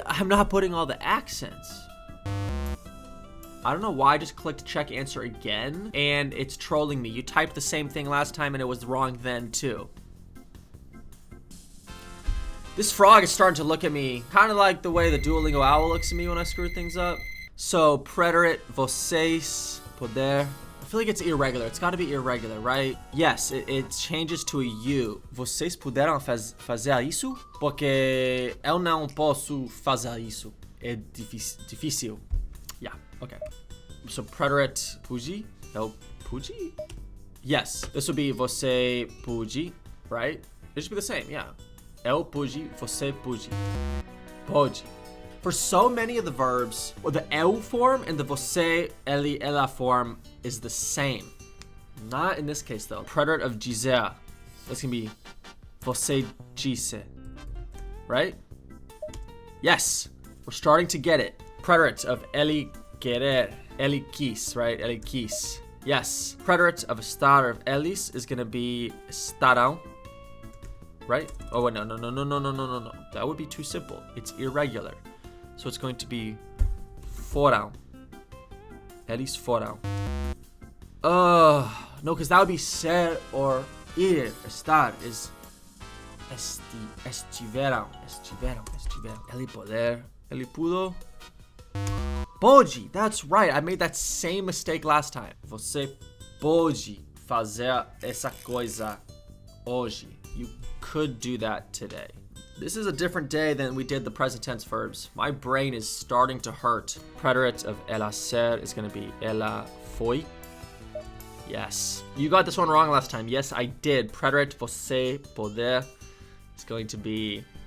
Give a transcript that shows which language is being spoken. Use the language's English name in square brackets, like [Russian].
[English] I'm not putting all the accents. I don't know why I just clicked check answer again, and it's trolling me. You typed the same thing last time, and it was wrong then, too. This frog is starting to look at me kind of like the way the Duolingo owl looks at me when I screw things up. So, preterite, vocês, poder. I feel like it's irregular. It's got to be irregular, right? Yes, it changes to a U. [Portuguese] Vocês puderam fazer isso? Porque eu não posso fazer isso. É difícil. [English] Yeah, okay. So, preterite, pude? No, pude? Yes, this would be você pude, right? It should be the same, yeah. [Portuguese] Eu pude, você pude. Pode. [English] For so many of the verbs, well, the eu form and the você, ele, ela form is the same. Not in this case, though. Preterite of dizer. That's gonna be [Portuguese] você disse. [English] Right? Yes. We're starting to get it. Preterite of ele querer. [Portuguese] Ele quis, [English] right? Ele quis. Yes. Preterite of estar of eles is gonna be estarão. Right? Oh, wait, no. That would be too simple. It's irregular. So it's going to be foram. [Portuguese] Eles foram. [English] No, because that would be ser or ir. Estar is estiveram. Ele poder. [Portuguese] Ele pudo. Pode. [English] That's right. I made that same mistake last time. [Portuguese] Você pode fazer essa coisa hoje. [English] You could do that today. This is a different day than we did the present tense verbs. My brain is starting to hurt. Preterite of ela ser is going to be [Portuguese] ela foi. [English] Yes. You got this one wrong last time. Yes, I did. Preterite você poder is going to be...